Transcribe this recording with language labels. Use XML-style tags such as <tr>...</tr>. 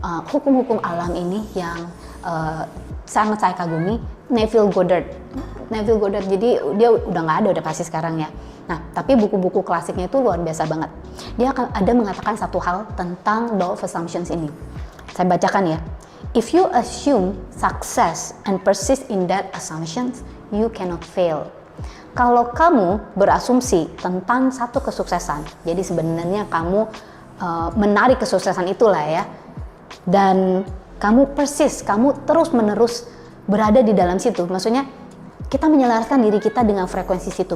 <id>hukum-hukum alam ini yang sangat saya kagumi, Neville Goddard. Neville Goddard, jadi dia udah nggak ada, udah pasti sekarang ya. Nah, tapi buku-buku klasiknya itu luar biasa banget. Dia akan ada mengatakan satu hal tentang law of assumptions ini. Saya bacakan ya.</id> <en>If you assume success and persist in that assumptions, you cannot fail.</en> <id>Kalau kamu berasumsi tentang satu kesuksesan, jadi sebenarnya kamu menarik kesuksesan itulah ya, dan kamu persis, kamu terus-menerus berada di dalam situ. Maksudnya kita menyelaraskan diri kita dengan frekuensi situ.</id>